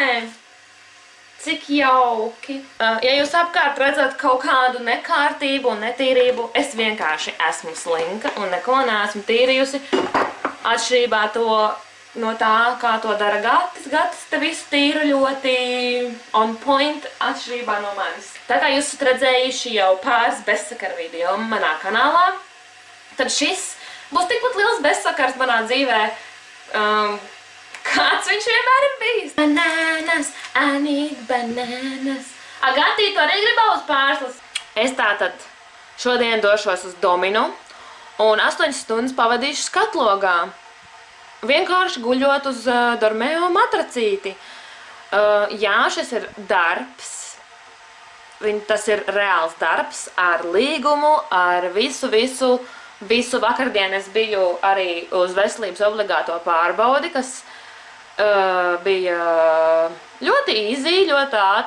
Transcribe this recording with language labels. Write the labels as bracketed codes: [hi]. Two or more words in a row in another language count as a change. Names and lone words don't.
[lv] Cik jauki. Ja jūs apkārt redzat kaut kādu nekārtību un netīrību, es vienkārši esmu slinka un neko neesmu tīrījusi. Atšķirībā no tā, kā to dara Gatis. Gatis te visu tīra ļoti [en] on point [lv] atšķirībā no manis. Tā kā jūs esat redzējuši jau pāris bezsakara video manā kanālā, tad šis būs tikpat liels bezsakars manā dzīvē, kāds viņš vienmēr ir bijis. [en] Bananas, I need bananas. [lv] Agatī, tu arī gribā uz pārslas? Es tātad šodien došos uz Dominu un 8 stundas pavadīšu skatlogā. Vienkārši guļot uz Dormeo matracīti. Jā, šis ir darbs. Tas ir reāls darbs ar līgumu, ar visu vakardien es biju arī uz veselības obligāto pārbaudi, kas bija ļoti easy, ļoti ātri.